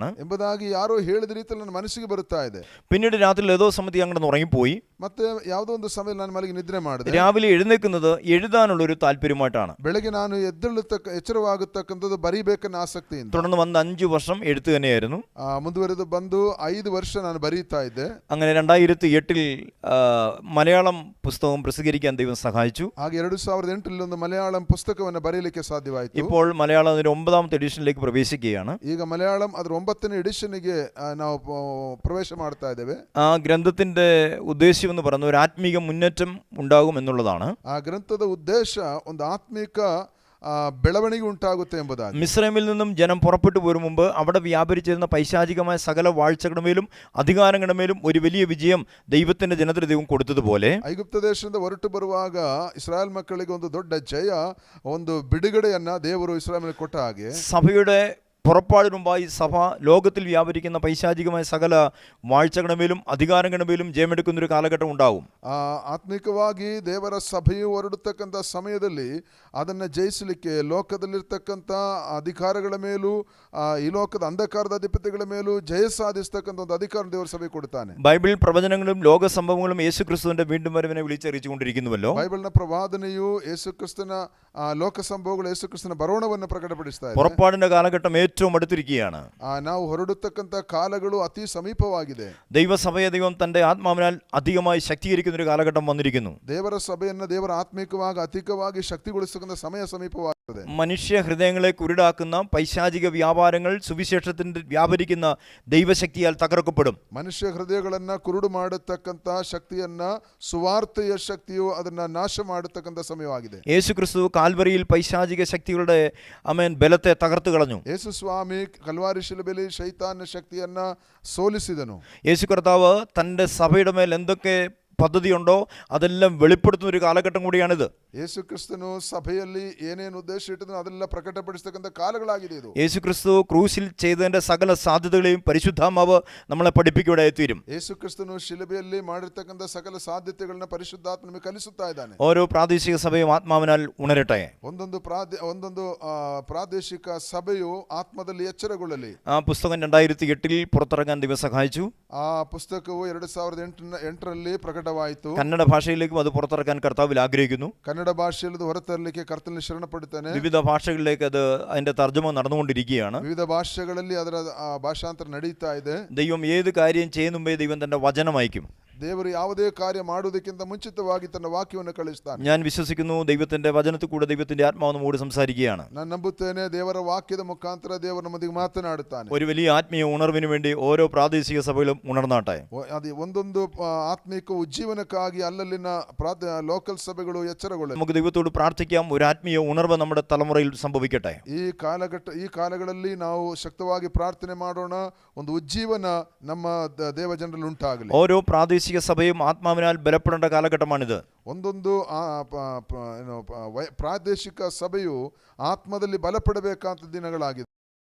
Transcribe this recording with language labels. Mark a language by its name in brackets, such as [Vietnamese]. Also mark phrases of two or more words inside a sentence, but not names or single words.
[Kannada] ಎಂಬುದಾಗಿ ಯಾರೋ ಹೇಳಿದ ರೀತಿಯಲ್ಲಿ ನನ್ನ ಮನಸ್ಸಿಗೆ ಬರುತ್ತಾ ಇದೆ. [Malayalam] പിന്നീട് രാത്രി ഏതോ സമയത്ത് അങ്ങോട്ട് ഉറങ്ങിപ്പോയി. [Kannada] ಮತ್ತೆ ಯಾವುದೋ ಒಂದು ಸಮಯದಲ್ಲಿ ನಾನು ಮಲಗಿ ನಿದ್ರೆ ಮಾಡಿದೆ. [Malayalam] രാവിലെ എഴുന്നേൽക്കുന്നത് എഴുതാനുള്ള ഒരു താല്പര്യമായിട്ടാണ്. [Kannada] ಬೆಳಗ್ಗೆ ನಾನು ಎಚ್ಚರವಾಗತಕ್ಕಂಥದ್ದು ಬರೀಬೇಕನ್ನ ಆಸಕ್ತಿಯಿಂದ. [Malayalam] തുടർന്ന് വന്ന് 5 വർഷം എഴുത്ത് തന്നെയായിരുന്നു. [Kannada] ಮುಂದುವರೆದು ಬಂದು 5 ವರ್ಷ ನಾನು ಬರೀತಾ ಇದ್ದೆ. [Malayalam] അങ്ങനെ 2008 മലയാളം പുസ്തകം പ്രസിദ്ധീകരിക്കാൻ ദൈവം സഹായിച്ചു. [Kannada] ಹಾಗೆ 2008 ಒಂದು ಮಲಯಾಳಂ ಪುಸ್ತಕವನ್ನು ಬರೆಯಲಿಕ್ಕೆ ಸಾಧ್ಯವಾಯಿತು. [Malayalam] ഇപ്പോൾ മലയാളം അതിന്റെ 9ാമത്തെ എഡിഷനിലേക്ക് പ്രവേശിക്കുകയാണ്. [Kannada] ಈಗ ಮಲಯಾಳಂ ಅದರ 9ನೇ ಎಡಿಷನ್ಗೆ ನಾವು ಪ್ರವೇಶ ಮಾಡ್ತಾ ಇದ್ದೇವೆ. [Malayalam] ആ ഗ്രന്ഥത്തിന്റെ ഉദ്ദേശം എന്ന് പറയുന്നത് ഒരു ആത്മീക മുന്നേറ്റം ഉണ്ടാകും എന്നുള്ളതാണ്. [Kannada] ಆ ಗ್ರಂಥದ ಉದ್ದೇಶ ಒಂದು ಆತ್ಮಿಕ ಬೆಳವಣಿಗೆ ಉಂಟಾಗುತ್ತೆ ಎಂಬುದಾಗಿ. [Malayalam] മിസ്രൈമിൽ നിന്നും ജനം പുറപ്പെട്ടു പോരും മുമ്പ് അവിടെ വ്യാപരിച്ചിരുന്ന പൈശാചികമായ സകല വാഴ്ചകളുടെ മേലും അധികാരങ്ങളുടെ മേലും ഒരു വലിയ വിജയം ദൈവത്തിന്റെ ജനത്തിന് ദൈവം കൊടുത്തതുപോലെ [Kannada] ಐಗುಪ್ತ ದೇಶದಿಂದ ಹೊರಟು ಬರುವಾಗ ಇಸ್ರಾಯೇಲ್ ಮಕ್ಕಳಿಗೆ ಒಂದು ದೊಡ್ಡ ಜಯ, ಒಂದು ಬಿಡುಗಡೆಯನ್ನ ದೇವರು ಇಸ್ರಾಯೇಲಿಗೆ ಕೊಟ್ಟ ಹಾಗೆ [Malayalam] സഭയുടെ പുറപ്പാടിന് മുമ്പായി സഭ ലോകത്തിൽ വ്യാപരിക്കുന്ന പൈശാചികമായ സകല വാഴ്ചകളുടെ മേലും അധികാരങ്ങളുടെ മേലും ജയമെടുക്കുന്ന ഒരു കാലഘട്ടം ഉണ്ടാവും. [Kannada] ಆತ್ಮಿಕವಾಗಿ ದೇವರ ಸಭೆಯು ಹೊರಡತಕ್ಕಂಥ ಸಮಯದಲ್ಲಿ ಅದನ್ನು ಜಯಿಸಲಿಕ್ಕೆ ಲೋಕದಲ್ಲಿರ್ತಕ್ಕಂಥ ಅಧಿಕಾರಗಳ ಮೇಲೂ ಈ ಲೋಕದ ಅಂಧಕಾರದ ಅಧಿಪತಿಗಳ ಮೇಲೂ ಜಯ ಸಾಧಿಸತಕ್ಕಂಥ ಒಂದು ಅಧಿಕಾರ ದೇವರ ಸಭೆ ಕೊಡ್ತಾನೆ. [Malayalam] ബൈബിൾ പ്രവചനങ്ങളും ലോക സംഭവങ്ങളും യേശുക്രിസ്തുവിന്റെ വീണ്ടും വരവിനെ വിളിച്ചറിയിച്ചുകൊണ്ടിരിക്കുന്നുവല്ലോ. [Kannada] ಬೈಬಲ್ನ ಪ್ರವಾದನೆಯು ಯೇಸುಕ್ರಿಸ್ತನ ಲೋಕ ಸಂಭವಗಳು ಯೇಸುಕ್ರಿಸ್ತನ ಬರೋಣವನ್ನು ಪ್ರಕಟಪಡಿಸ್ತಾ ಇದೆ. [Malayalam] പുറപ്പാടിന്റെ കാലഘട്ടം ഏറ്റവും അടുത്തിരിക്കുകയാണ്. [Kannada] ನಾವು ಹೊರಡತಕ್ಕಂಥ ಕಾಲಗಳು ಅತಿ ಸಮೀಪವಾಗಿದೆ. [Malayalam] ദൈവസഭയെ ദൈവം തന്റെ ആത്മാവിനാൽ അധികമായി ശക്തീകരിക്കുന്ന ഒരു കാലഘട്ടം വന്നിരിക്കുന്നു. [Kannada] ದೇವರ ಸಭೆಯನ್ನು ದೇವರ ಆತ್ಮಿಕವಾಗಿ ಅಧಿಕವಾಗಿ ಶಕ್ತಿಗೊಳಿಸತಕ್ಕಂಥ ಸಮಯ ಸಮೀಪವಾಗಿದೆ. [Malayalam] മനുഷ്യ ഹൃദയങ്ങളെ കുരുടാക്കുന്ന പൈശാചിക വ്യാപാരങ്ങൾ സുവിശേഷത്തിന്റെ വ്യാപരിക്കുന്ന ദൈവശക്തിയാൽ തകർക്കപ്പെടും. [Kannada] ಮನುಷ್ಯ ಹೃದಯಗಳನ್ನ ಕುರುಡು ಮಾಡತಕ್ಕಂಥ ಶಕ್ತಿಯನ್ನ ಸುವಾರ್ತೆಯ ಶಕ್ತಿಯು ಅದನ್ನ ನಾಶ ಮಾಡತಕ್ಕಂಥ ಸಮಯವಾಗಿದೆ. [Malayalam] യേശുക്രിസ്തു കാൽവരിയിൽ പൈശാചിക ശക്തികളുടെ ബലത്തെ തകർത്തു കളഞ്ഞു. [Kannada] ಯೇಸು ಸ್ವಾಮಿ ಕಲ್ವಾರಿ ಶಿಲುಬೆಯಲ್ಲಿ ಶೈತಾನ ಶಕ್ತಿಯನ್ನ ಸೋಲಿಸಿದನು. [Malayalam] യേശു കർത്താവ് തന്റെ സഭയുടെ മേൽ എന്തൊക്കെ പദ്ധതിയുണ്ടോ അതെല്ലാം വെളിപ്പെടുത്തുന്ന ഒരു കാലഘട്ടം കൂടിയാണിത്. [Kannada] ಯೇಸು ಕ್ರಿಸ್ತನು ಸಭೆಯಲ್ಲಿ ಏನೇನು ಉದ್ದೇಶ ಇಟ್ಟಿದ್ರು ಅದೆಲ್ಲ ಪ್ರಕಟಪಡಿಸತಕ್ಕಂಥ ಕಾಲಗಳಾಗಿದೆ ಇದು. [Malayalam] യേശു ക്രിസ്തു ക്രൂശിൽ ചെയ്തതിന്റെ സകല സാധ്യതകളെയും പരിശുദ്ധാത്മാവ് നമ്മളെ പഠിപ്പിക്കുകയായി തീരും. [Kannada] ಯೇಸು ಕ್ರಿಸ್ತನು ಶಿಲುಬೆಯಲ್ಲಿ ಮಾಡಿರ್ತಕ್ಕಂಥ ಸಕಲ ಸಾಧ್ಯತೆಗಳನ್ನ ಪರಿಶುದ್ಧಾತ್ಮ ನಮಗೆ ಕಲಿಸುತ್ತಾ ಇದ್ದಾನೆ. [Malayalam] ഓരോ പ്രാദേശിക സഭയും ആത്മാവിനാൽ ഉണരട്ടെ. [Kannada] ಒಂದೊಂದು ಪ್ರಾದೇಶಿಕ ಸಭೆಯು ಆತ್ಮದಲ್ಲಿ ಎಚ್ಚರಗೊಳ್ಳಲಿ. [Malayalam] ആ പുസ്തകം 2008 പുറത്തിറങ്ങാൻ ദൈവം സഹായിച്ചു. [Kannada] ಆ ಪುಸ್ತಕವು 2008ರಲ್ಲಿ ಪ್ರಕಟವಾಯಿತು. [Malayalam] കന്നഡ ഭാഷയിലേക്കും അത് പുറത്തിറക്കാൻ കർത്താവിൽ ആഗ്രഹിക്കുന്നു. [Kannada] ಕನ್ನಡ ಭಾಷೆಯಲ್ಲಿ ಹೊರತರಲಿಕ್ಕೆ ಕರ್ತನಲ್ಲಿ ಶರಣಪಡುತ್ತಾನೆ. [Malayalam] വിവിധ ഭാഷകളിലേക്ക് അത് അതിന്റെ തർജ്ജമ നടന്നുകൊണ്ടിരിക്കുകയാണ്. [Kannada] ವಿವಿಧ ಭಾಷೆಗಳಲ್ಲಿ ಅದರ ಭಾಷಾಂತರ ನಡೀತಾ ಇದೆ. [Malayalam] ദൈവം ഏത് കാര്യം ചെയ്യുന്ന മുമ്പേ ദൈവം തന്റെ വചനം അയക്കും. [Kannada] ದೇವರು ಯಾವುದೇ ಕಾರ್ಯ ಮಾಡುವುದಕ್ಕಿಂತ ಮುಂಚಿತವಾಗಿ ತನ್ನ ವಾಕ್ಯವನ್ನು ಕಳಿಸ್ತಾನೆ. [Malayalam] ഞാൻ വിശ്വസിക്കുന്നു ദൈവത്തിന്റെ വചനത്തിൽ കൂടെ ദൈവത്തിന്റെ ആത്മാവ് നമ്മോട് സംസാരിക്കുകയാണ്. [Kannada] ನಾನು ನಂಬುತ್ತೇನೆ ದೇವರ ವಾಕ್ಯದ ಮುಖಾಂತರ ದೇವರು ನಮ್ಮೊಂದಿಗೆ ಮಾತನಾಡುತ್ತಾನೆ. [Malayalam] ഒരു വലിയ ആത്മീയ ഉണർവിന് വേണ്ടി ഓരോ പ്രാദേശിക സഭകളും ഉണർന്നാട്ടെ. [Kannada] ಅದು ಒಂದೊಂದು ಆತ್ಮಿಕ ಉಜ್ಜೀವನಕ್ಕಾಗಿ ಅಲ್ಲಲ್ಲಿನ ಲೋಕಲ್ ಸಭೆಗಳು ಎಚ್ಚರಗೊಳ್ಳ. [Malayalam] നമുക്ക് ദൈവത്തോട് പ്രാർത്ഥിക്കാം, ഒരു ആത്മീയ ഉണർവ് നമ്മുടെ തലമുറയിൽ സംഭവിക്കട്ടെ. [Kannada] ಈ ಕಾಲಗಳಲ್ಲಿ ನಾವು ಶಕ್ತವಾಗಿ ಪ್ರಾರ್ಥನೆ ಮಾಡೋಣ, ಒಂದು ಉಜ್ಜೀವನ ನಮ್ಮ ದೇವ ಜನರಲ್ಲಿ ಉಂಟಾಗಲಿ. [Malayalam] ഓരോ പ്രാദേശിക സഭയും ആത്മാവിനാൽ ബലപ്പെടേണ്ട കാലഘട്ടമാണിത്. [Kannada] ಒಂದೊಂದು ಪ್ರಾದೇಶಿಕ ಸಭೆಯು ಆತ್ಮದಲ್ಲಿ ಬಲಪಡಬೇಕಾದ ದಿನಗಳಾಗಿದೆ.